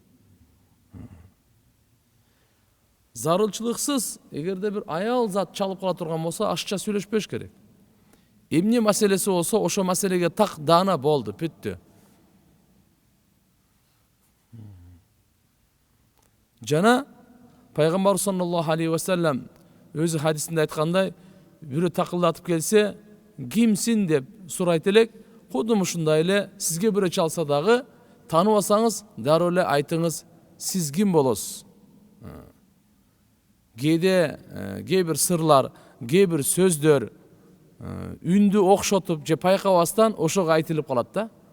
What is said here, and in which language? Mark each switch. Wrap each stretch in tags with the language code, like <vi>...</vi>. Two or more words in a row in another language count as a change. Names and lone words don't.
<ky>Зарылчылыксыз, эгерде бир аял зат чалып кала турган болсо, ашыкча сүйлөшпөш керек. Эмне маселеси болсо, ошо маселеге так даана болду, бүттү. Жана пайгамбар</ky> <ar>صلى الله عليه وسلم</ar> <ky>өзү хадисинде айткандай, бирөө такылдатып келсе, кимсин деп сурайт элек, кудум ушундай эле сизге бирөө чалса дагы тааныбасаңыз, дароо эле айтыңыз, сиз ким болосуз? Кээде кээ бир сырлар, кээ бир сөздөр үндү окшотуп же пайкабастан ошого айтылып калат да.</ky>